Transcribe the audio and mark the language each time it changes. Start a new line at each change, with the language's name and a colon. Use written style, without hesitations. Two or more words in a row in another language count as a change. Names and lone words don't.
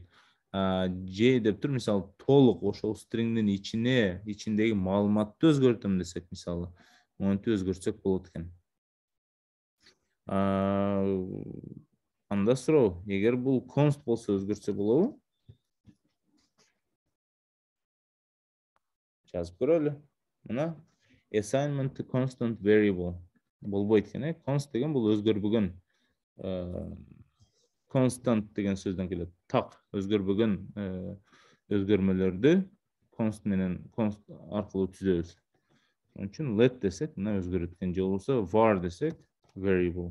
Kyrgyz: J деп тур, мисалы, толук ошол стриңдин ичиндеги маалыматты өзгөртөм десек, мисалы, монтип өзгөртсөк болот экен. Анда суроо, эгер бул const болсо өзгөртсө болобу? Жазып көрөлү. Мына
English: assignment to constant variable
Kyrgyz: болбойт экен, const деген бул өзгөрбөгөн. Constant деген сөздөн келет. Так, өзгөрбөгөн өзгөрмөлөрдү const менен аркылуу түзөбүз. Ошон үчүн let десек, мына өзгөрөт экен. Же болбосо var десек, variable.